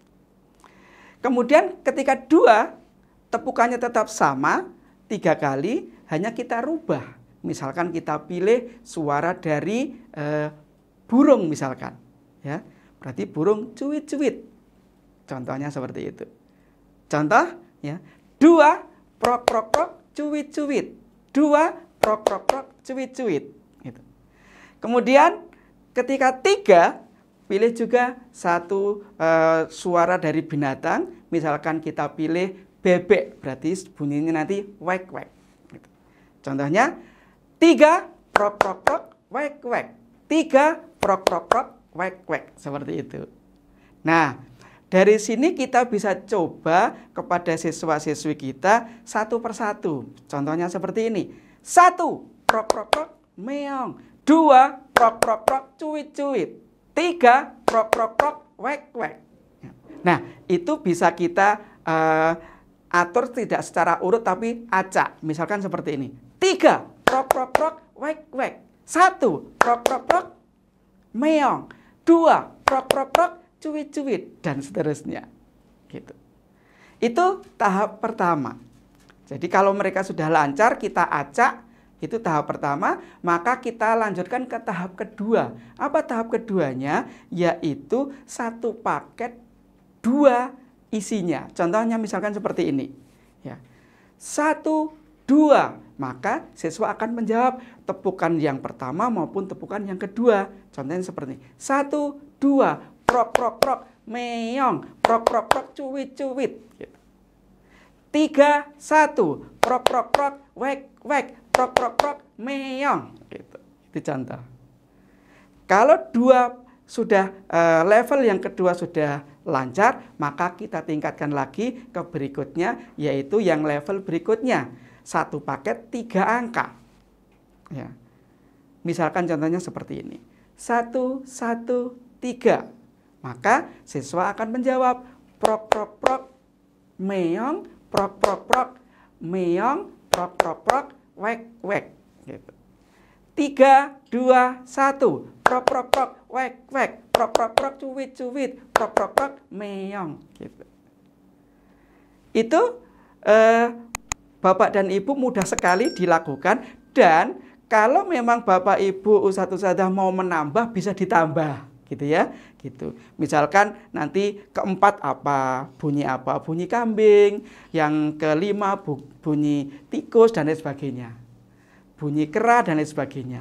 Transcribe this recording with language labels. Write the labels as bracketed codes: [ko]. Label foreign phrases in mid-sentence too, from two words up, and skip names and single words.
[id] Kemudian ketika 2, tepukannya tetap sama, 3 kali, hanya kita rubah. Misalkan kita pilih suara dari burung misalkan. Ya, berarti burung cuit-cuit. Contohnya seperti itu. Contoh, ya, 2, prok prok prok, cuit-cuit. 2, prok prok prok, cuit-cuit. Gitu. Kemudian ketika 3, pilih juga satu suara dari binatang. Misalkan kita pilih bebek, berarti bunyinya nanti wek-wek. Gitu. Contohnya 3, prok prok prok, wek-wek. 3, prok prok prok, wek-wek. Seperti itu. Nah, dari sini kita bisa coba kepada siswa-siswi kita satu persatu. Contohnya seperti ini. 1, prok prok prok, meong. 2, prok prok prok, cuit-cuit. 3, prok prok prok, wek-wek. Nah, itu bisa kita atur tidak secara urut tapi acak. Misalkan seperti ini. 3, prok prok prok, wek-wek. 1, prok prok prok, meong. 2, prok prok prok, cuit-cuit, dan seterusnya. Gitu. Itu tahap pertama. Jadi kalau mereka sudah lancar, kita acak. Itu tahap pertama, maka kita lanjutkan ke tahap kedua. Apa tahap keduanya? Yaitu satu paket 2 isinya. Contohnya misalkan seperti ini. Ya. 1, 2, maka siswa akan menjawab tepukan yang pertama maupun tepukan yang kedua. Contohnya seperti ini. 1, 2, prok prok prok, meong, prok prok prok, cuit-cuit. Gitu. 3, 1, prok prok prok, wek-wek, prok prok prok, meong. Gitu. Itu contoh. Kalau 2 sudah level yang kedua sudah lancar, maka kita tingkatkan lagi ke berikutnya, yaitu yang level berikutnya. Satu paket 3 angka. Ya. Misalkan contohnya seperti ini. 1, 1, 3. Maka siswa akan menjawab prok prok prok, meong, prok prok prok, meong, prok prok prok, wek-wek. Gitu. 3, 2, 1, prok prok prok, wek-wek, prok prok prok, cuit-cuit, prok prok prok, meong. Gitu. Itu Bapak dan Ibu mudah sekali dilakukan, dan kalau memang Bapak Ibu Ustadz Ustadzah mau menambah bisa ditambah. Gitu ya, gitu. Misalkan nanti keempat apa, bunyi kambing, yang kelima bunyi tikus dan lain sebagainya, bunyi kera dan lain sebagainya.